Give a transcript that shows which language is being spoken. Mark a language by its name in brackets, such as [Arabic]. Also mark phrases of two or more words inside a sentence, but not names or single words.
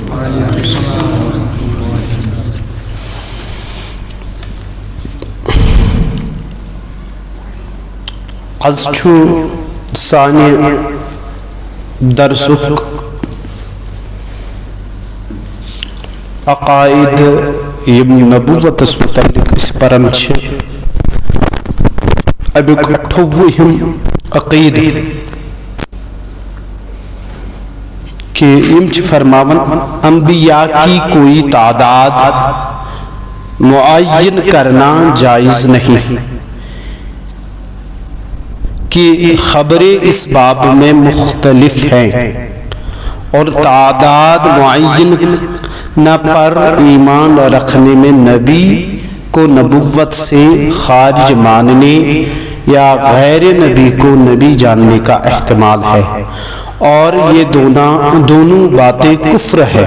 [Kashmiri] آز چھُ سانہِ درسُک عقائد یم نبوتس متعلق اس پرن چھِ امیُک 28ہم عقید کہ یم چھ فرماون [Urdu] انبیاء کی کوئی تعداد معین کرنا جائز نہیں کہ خبریں اس باب میں مختلف ہیں اور تعداد معین نہ پر ایمان رکھنے میں نبی کو نبوت سے خارج ماننے یا غیر نبی کو نبی جاننے کا احتمال ہے، اور یہ دونوں باتیں کفر ہے۔